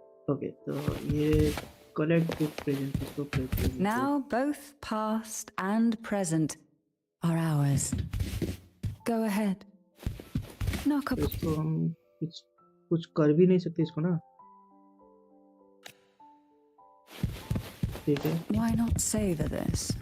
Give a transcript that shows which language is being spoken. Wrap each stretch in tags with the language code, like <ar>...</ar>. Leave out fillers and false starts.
<hi>Okay, तो ये</hi> <en>collect book present</en> <hi>इसको present।</hi> <en>Now both past and present are ours. Go ahead. Knock up.</en> <hi>इसको हम कुछ कर भी नहीं सकते इसको ना, ठीक है।</hi> <en>Why not savor this?</en>